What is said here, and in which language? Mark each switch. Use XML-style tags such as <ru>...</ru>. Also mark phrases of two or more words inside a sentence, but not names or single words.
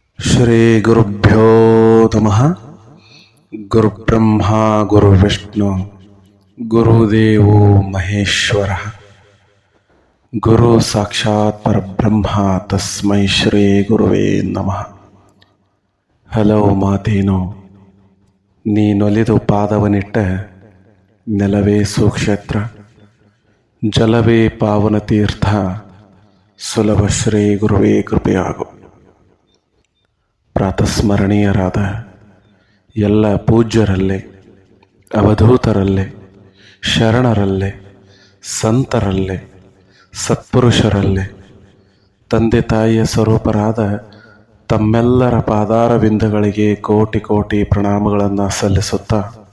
<sa>ಶ್ರೀ ಗುರುಭ್ಯೋ ನಮಃ. ಗುರುಬ್ರಹ್ಮ ಗುರುವಿಷ್ಣು ಗುರುದೇವೋ ಮಹೇಶ್ವರ. ಗುರು ಸಾಕ್ಷಾತ್ ಪರಬ್ರಹ್ಮ ತಸ್ಮೈ ಶ್ರೀ ಗುರುವೇ ನಮಃ.</sa> <kn>ಹಲವು ಮಾತೇನು ನೀನೊಲಿದು ಪಾದವನಿಟ್ಟ ನೆಲವೇ ಸುಕ್ಷೇತ್ರ, ಜಲವೇ ಪಾವನ ತೀರ್ಥ, ಸುಲಭ ಶ್ರೀ ಗುರುವೇ ಕೃಪೆಯಾಗು. ಪ್ರಾತಸ್ಮರಣೀಯರಾದ ಎಲ್ಲ ಪೂಜ್ಯರಲ್ಲೇ, ಅವಧೂತರಲ್ಲೇ, ಶರಣರಲ್ಲೇ, ಸಂತರಲ್ಲೇ, ಸತ್ಪುರುಷರಲ್ಲೇ, ತಂದೆ ತಾಯಿಯ ಸ್ವರೂಪರಾದ ತಮ್ಮೆಲ್ಲರ ಪಾದಾರ ಬಿಂದುಗಳಿಗೆ ಕೋಟಿ ಕೋಟಿ ಪ್ರಣಾಮಗಳನ್ನು ಸಲ್ಲಿಸುತ್ತಾ,</kn>